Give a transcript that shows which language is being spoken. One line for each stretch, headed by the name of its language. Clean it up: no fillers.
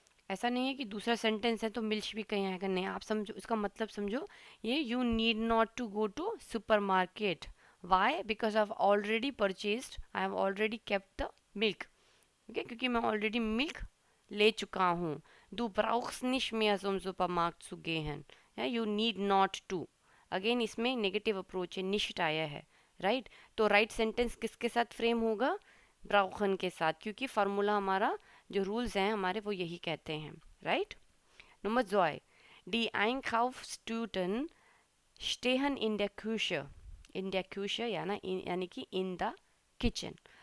Hindi: ऐसा नहीं है कि दूसरा सेंटेंस है तो मिल्च भी कहीं आएगा, नहीं, आप समझो इसका मतलब समझो।
English: ये you need not to go to super market, why? Because I have already purchased, I have already kept the milk, okay,
Hindi: क्योंकि मैं ऑलरेडी मिल्क ले चुका हूँ।
German: Du brauchst nicht mehr zum Supermarkt zu gehen,
English: You need not to.
Hindi: Again इसमें negative approach है, निश्ट आया है, right? तो राइट सेंटेंस किसके साथ फ्रेम होगा? ब्राउखन के साथ, क्योंकि फार्मूला हमारा जो रूल्स हैं हमारे वो यही कहते हैं, right?
German: नंबर 2, die Einkaufstüten stehen in der Küche,
Hindi: यानी कि
English: In the kitchen.